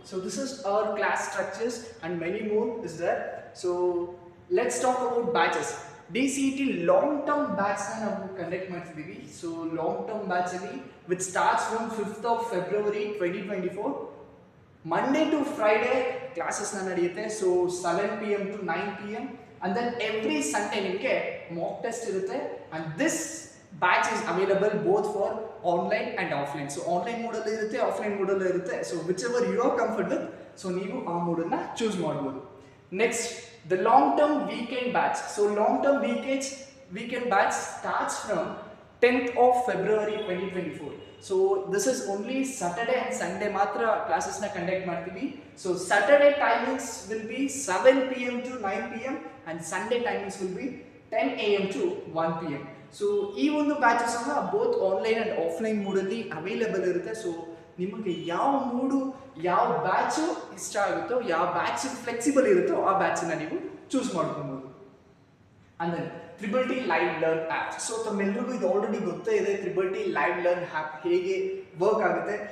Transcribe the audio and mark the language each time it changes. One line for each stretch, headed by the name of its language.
English: So this is our class structures and many more is there. So let's talk about batches. DCT long term ಬ್ಯಾಚ್ನ
Kannada: ನಾವು conduct ಮಾಡ್ತಿದ್ದೀವಿ.
English: so long term ಬ್ಯಾಚಲ್ಲಿ which starts from 5th of February 2024,
Kannada: Monday to Friday ಕ್ಲಾಸಸ್ನ ನಡೆಯುತ್ತೆ.
English: so 7 PM to 9 PM, and then every Sunday
Kannada: ನಿಮಗೆ mock test ಇರುತ್ತೆ.
English: and this batch is available both for online and offline.
Kannada: So online ಮೋಡಲ್ಲಿ ಇರುತ್ತೆ, offline ಮೋಡಲ್ಲೂ ಇರುತ್ತೆ.
English: so whichever you are comfort with,
Kannada: so ನೀವು ಆ ಮೋಡನ್ನು choose ಮಾಡ್ಬೋದು.
English: Next, the long term weekend batch. So long term weekend batch starts from 10th of February 2024. So this is only Saturday and Sunday
Kannada: matra
English: classes na conduct
Kannada: ಮಾಡ್ತೀವಿ.
English: So Saturday timings will be 7 PM to 9 PM, and Sunday timings will be 10 AM to 1 PM.
Kannada: So ಈ ಒಂದು batch ಸಹ
English: both online and offline
Kannada: ಮೋಡಲ್ಲಿ available ಇರುತ್ತೆ. So ನಿಮಗೆ ಯಾವ ಮೂಡು, ಯಾವ batch ಇಷ್ಟ ಆಗುತ್ತೋ, ಯಾವ ಬ್ಯಾಚ್ ಫ್ಲೆಕ್ಸಿಬಲ್ ಇರುತ್ತೋ ಆ ಬ್ಯಾಚನ್ನು ನೀವು ಚೂಸ್ ಮಾಡ್ಕೊಬೋದು. ಅಂದರೆ triple T live learn app. So ತಮ್ಮೆಲ್ಲರಿಗೂ ಇದು ಆಲ್ರೆಡಿ ಗೊತ್ತೇ ಇದೆ, triple T live learn app ಹೇಗೆ ವರ್ಕ್ ಆಗುತ್ತೆ.